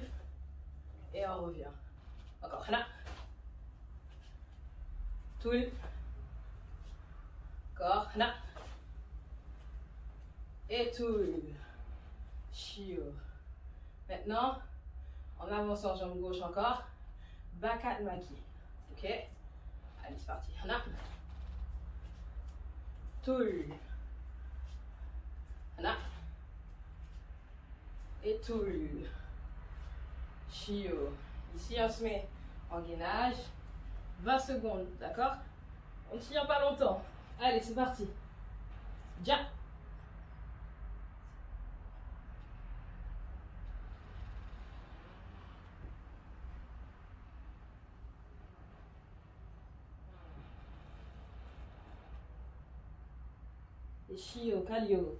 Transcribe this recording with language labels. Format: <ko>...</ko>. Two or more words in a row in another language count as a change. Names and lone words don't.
<fr>Et on revient. Encore.</fr> <ko>Hana. Toul.</ko> <fr>Encore. Hana. Et toul. Chio. Maintenant, en avançant jambe gauche encore.</fr> <ko>Bakat maki.</ko> <fr>Ok? Allez, c'est parti. Hana.</fr> <ko>Toul. Hana.</ko> <fr>Et</fr> <ko>toul. Chio.</ko> <fr>Ici, on se met en gainage. 20 secondes, d'accord? On ne tient pas longtemps. Allez, c'est parti. Ja. Et</fr> <ko>Chio, Calio.</ko>